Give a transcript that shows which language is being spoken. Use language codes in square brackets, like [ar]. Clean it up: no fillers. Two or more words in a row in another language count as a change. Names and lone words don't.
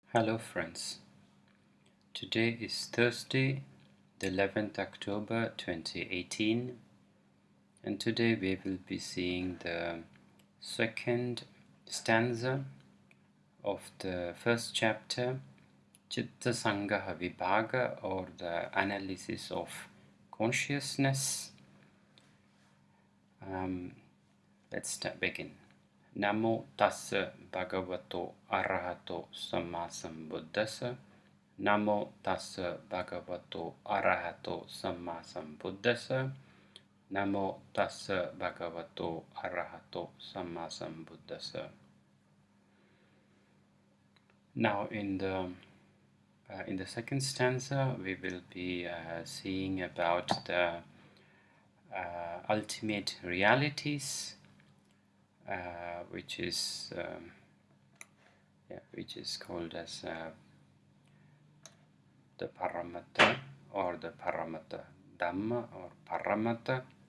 [en] Hello friends, today is Thursday, the 11th October 2018, and today we will be seeing the second stanza of the first chapter, Citta Sangaha Vibhaga, or the analysis of consciousness. Let's begin. [pi] Namo tassa bhagavato arahato samma sambuddhassa. Namo tassa bhagavato arahato samma sambuddhassa. Namo tassa bhagavato arahato samma sambuddhassa. [en] Now in the second stanza we will be seeing about the ultimate realities, which is called as the Paramatta or the Paramatta Dhamma or Paramatta.